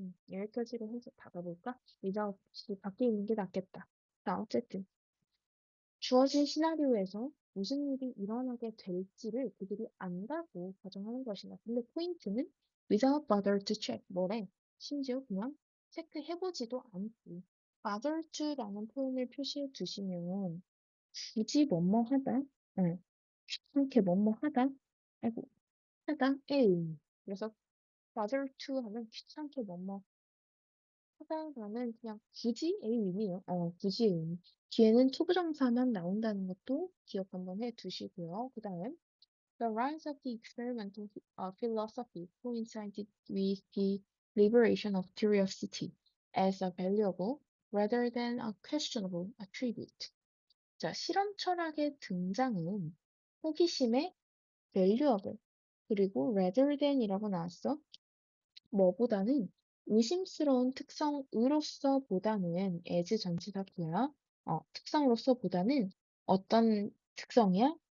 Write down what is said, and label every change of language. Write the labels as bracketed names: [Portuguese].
[Korean] 여기까지로 해서 닫아볼까? 의자 없이 밖에 있는 게 낫겠다. 자, 어쨌든 주어진 시나리오에서 무슨 일이 일어나게 될지를 그들이 안다고 가정하는 것이다. [English] 근데 포인트는 without bother to check. [Korean] 뭐래? 심지어 그냥 체크해보지도 않고 bother to라는 표현을 표시해 두시면 굳이 뭐뭐 하다, 귀찮게 뭐뭐 하다, 아이고, 하다의 의미. 그래서 bother to 하면 귀찮게 뭐뭐 하다라는 그냥 굳이의 의미예요. 굳이의 의미. 뒤에는 투부정사만 나온다는 것도 기억 한번 해 두시고요. [English] 그 다음, the rise of the experimental philosophy coincided with the liberation of curiosity as a valuable rather than a questionable attribute. [Korean] 자, 실험 철학의 등장은 호기심의 valuable 그리고 rather than이라고 나왔어. 뭐보다는 의심스러운 특성으로서 보다는 as 전치사구야. 특성으로서 보다는 어떤 특성이야?